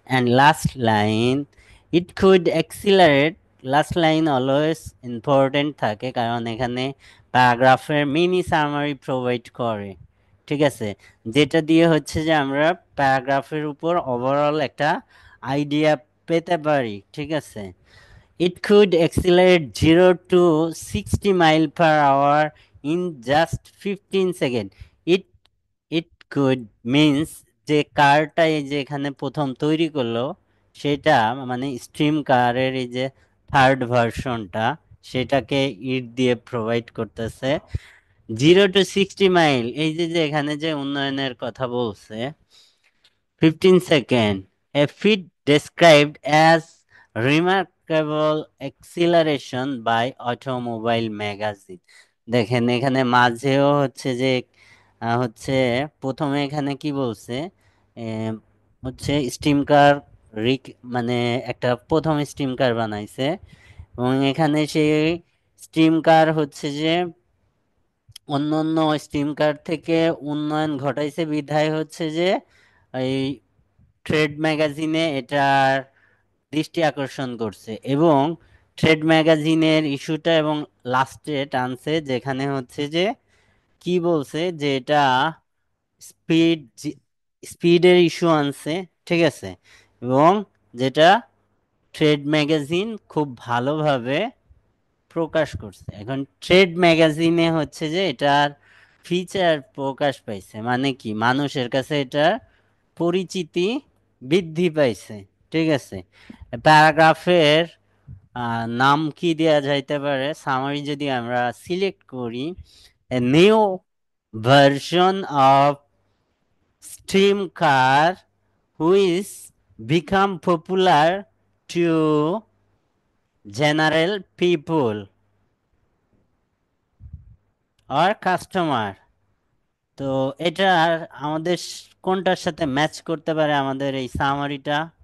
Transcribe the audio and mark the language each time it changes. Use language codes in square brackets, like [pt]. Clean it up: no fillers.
[en] And last line, it could accelerate. [bn] Last line always important থাকে কারণ এখানে প্যারাগ্রাফের mini summary provide করে। ঠিক আছে, যেটা দিয়ে হচ্ছে যে আমরা প্যারাগ্রাফের উপর ওভারঅল একটা আইডিয়া পেতে পারি। ঠিক আছে, [en] it could accelerate 0 to 60 mile per hour in just 15 seconds. It it could [bn] means যে কারটা এই যে এখানে প্রথম তৈরি করলো সেটা মানে স্ট্রিম কারের এই যে থার্ড ভার্সনটা সেটাকে ইট দিয়ে প্রোভাইড করতেছে 0 to 60 মাইল। এই যে যে এখানে যে উন্নয়নের কথা বলছে [en] 15 seconds, a feat described as remarkable acceleration by Automobile Magazine. [bn] দেখেন এখানে মাঝেও হচ্ছে যে হচ্ছে প্রথমে এখানে কি বলছে, আহ, হচ্ছে স্টিম কার রিক মানে একটা প্রথম স্টিম কার বানাইছে এবং এখানে সেই স্টিম কার হচ্ছে যে অন্য অন্য স্টিম কার থেকে উন্নয়ন ঘটাইছে বিধায় হচ্ছে যে এই ট্রেড ম্যাগাজিনে এটার দৃষ্টি আকর্ষণ করছে এবং ট্রেড ম্যাগাজিনের ইস্যুটা এবং লাস্টে টানছে যেখানে হচ্ছে যে কি বলছে যে এটা স্পিড স্পিডের ইস্যু আনছে, ঠিক আছে, এবং যেটা ট্রেড ম্যাগাজিন খুব ভালোভাবে প্রকাশ করছে। এখন ট্রেড ম্যাগাজিনে হচ্ছে যে এটার ফিচার প্রকাশ পাইছে, মানে কি মানুষের কাছে এটার পরিচিতি বৃদ্ধি পাইছে, ঠিক আছে। প্যারাগ্রাফের নাম কি দেয়া যাইতে পারে, সামারি যদি আমরা সিলেক্ট করি, [en] a new version of stream car which become popular to general people or customer। [bn] তো এটা আমাদের কোনটার সাথে ম্যাচ করতে পারে আমাদের এই সামারিটা?